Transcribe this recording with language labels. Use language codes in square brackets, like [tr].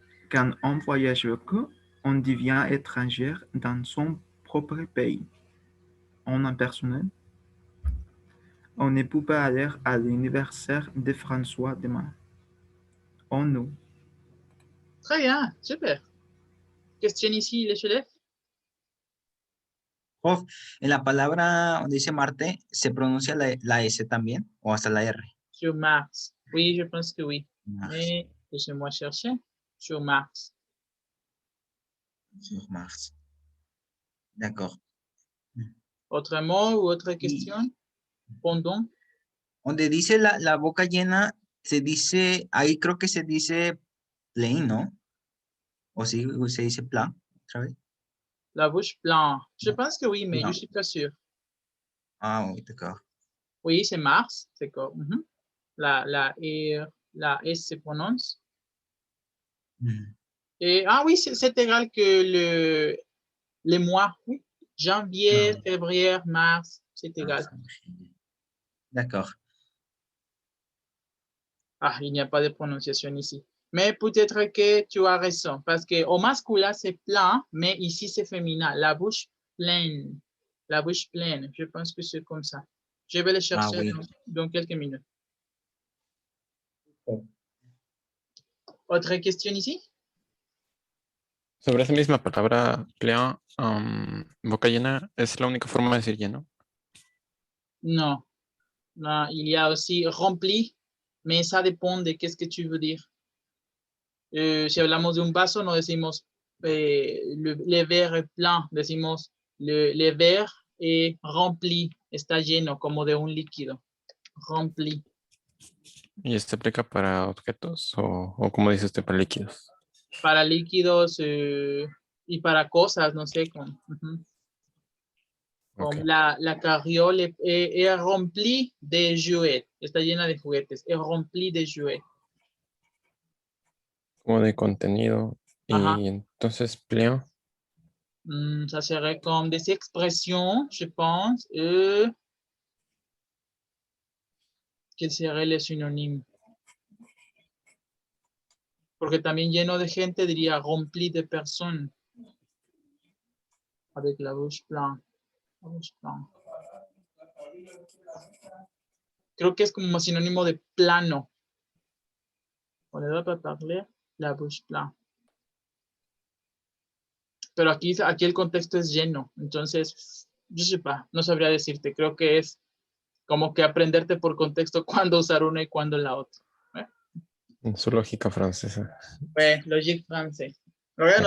[fr] Quand on voyage beaucoup, on devient étranger dans son propre pays. On est personnel. On ne peut pas aller à l'anniversaire de François demain. On, nous. Très bien, super. Question ici, les élèves? [es] Prof, en la palabra donde dice Marte, ¿se pronuncia la S también o hasta la R? [fr] Sur Mars. Oui, je pense que oui. Mars. Mais laissez-moi chercher. Sur Mars. Sur Mars. D'accord. Autrement ou autre question? Pendant? [es] Donde dice la boca llena, se dice, ahí creo que se dice plain, ¿no? O sí, se dice plan, otra vez. [fr] La bouche pleine. Je pense que oui, mais je ne suis pas sûr. Ah, oui, d'accord. Oui, c'est Mars. C'est quoi? La S se prononce. Ah oui, c'est égal que les mois. Oui. Janvier, Ah. février, mars, c'est égal. D'accord. Ah, il n'y a pas de prononciation ici. Mais peut-être que tu as raison, parce qu'au masculin, c'est plein, mais ici, c'est féminin. La bouche pleine. La bouche pleine. Je pense que c'est comme ça. Je vais le chercher oui. dans quelques minutes. ¿Otra question ici? [es] Sobre esa misma palabra, plein, boca llena, es la única forma de decir lleno. [fr] Non. Non, il y a aussi rempli, mais ça dépend de qu'est-ce que tu veux dire. [es] Si hablamos de un vaso, no decimos [fr] le verre est plein, [es] decimos [fr] le verre est rempli, [es] está lleno, como de un líquido. [fr] Rempli. [es] ¿Y esto aplica para objetos o como dice usted, para líquidos? Para líquidos y para cosas, no sé. Como Ok. [fr] la carriole est remplie de jouets, [es] está llena de juguetes, [fr] est remplie de jouets. [es] Como de contenido. Ajá. Y entonces, plein. [fr] Ça serait comme des expressions, je pense. Quels seraient les synonymes? [es] Porque también lleno de gente diría [fr] rempli de personnes. Avec la bouche pleine. La bouche pleine. [es] Creo que es como sinónimo de plano. [fr] On ne va pas parler la bouche pleine. [es] Pero aquí el contexto es lleno. Entonces, yo sé pas, no sabría decirte. Creo que es como que aprenderte por contexto cuándo usar una y cuándo la otra. En su lógica francesa. [fr] Logique français. [es] Lo voy a Ok.